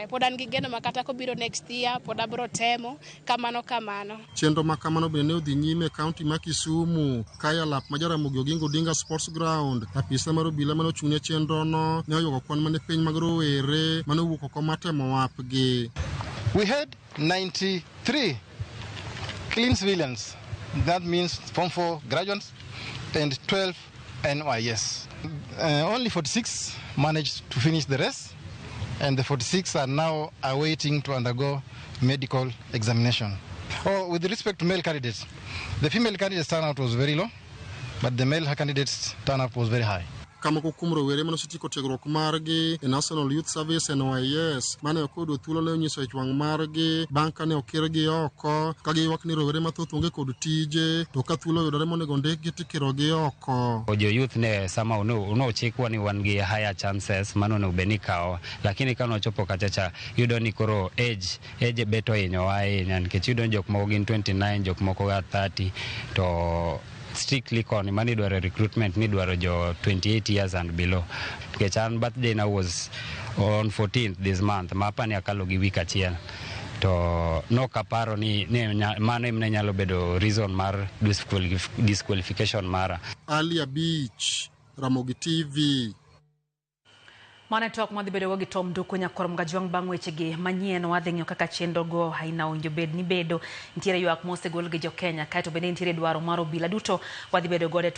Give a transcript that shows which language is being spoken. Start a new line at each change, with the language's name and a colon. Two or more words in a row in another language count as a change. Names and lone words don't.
Luo (Kenya and Tanzania): Pod an gi geno makata ko biro next year pod abro temo kamano. Chenro ma kamano bende ne odhi nyime e county ma Kisumu, Kaya Lap ma Jaramogi Oginga Odinga Sports Ground. Apisa mar obila mane ochung'ne chenro no ne oyugo kwan mane piny mag rowere mane owuok oko mar temo wapgi.
English: We had 93 clean civilians. That means Form 4 graduates and 12 NYS. Only 46 managed to finish the rest, and the 46 are now awaiting to undergo medical examination. With respect to male candidates, the female candidates' turnout was very low, but the male candidates' turnout was very high.
Luo (Kenya and Tanzania): Kama kukum rowere mane osetieko tiegruok margi e National Youth Service NYS mane ok oyudo thuolo ne onyiso ich wang' margi bang' kane okirgi oko ka giywak ni rowere mathoth onge kod tije to ka thuolo oyudore monego ndikgi tikirogi oko. Jo youth ne sama unochikwa ni wan gi
English: higher chances
Luo (Kenya and Tanzania): mano ne ubeni kawo, lakini kano ochopo kachacha yudo ni koro age beto hinyowa ahinya nikech yudo jok moko gin 29 jok moko ga 30 to strictly koni mani dwaro recruitment ni dwaro jo
English: 28 years and below.
Luo (Kenya and Tanzania): Nikech an
English: birthday now was on 14th this month,
Luo (Kenya and Tanzania): mapa ni akalo gi week achiel. To no kaparo ni mano emne nyalo bedo reason mar disqualification mara. Ali Abich, Ramogi TV. Mane tok modhi bedo gi Tom Nduku nyakorom gajwang' bang' wechegi manyien wadhi ng'iyo kaka chenro go haina owinjo bed ni bedo nitiere ywak mosegol gi jo Kenya kaeto bende nitiere dwaro mar obila duto wadhi bedo gode